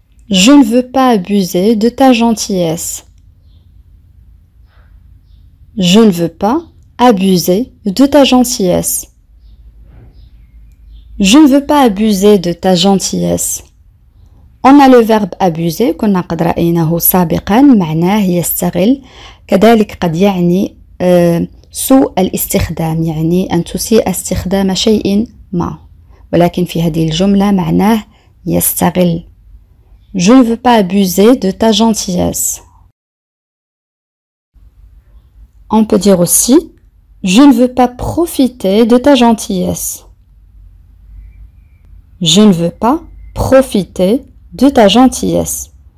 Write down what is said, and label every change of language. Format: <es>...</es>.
<fr>Je ne veux pas abuser de ta gentillesse. Je ne veux pas abuser de ta gentillesse. Je ne veux pas abuser de ta gentillesse. On a le verbe abuser</fr> <ar>كنا قد رأيناه سابقا معناه يستغل كذلك قد يعني سوء الاستخدام يعني أن تسيء استخدام شيء ما، ولكن في هذه الجملة معناه يستغل.</ar> <fr>Je ne veux pas abuser de ta gentillesse. On peut dire aussi je ne veux pas profiter de ta gentillesse. Je ne veux pas profiter de ta gentillesse.</fr>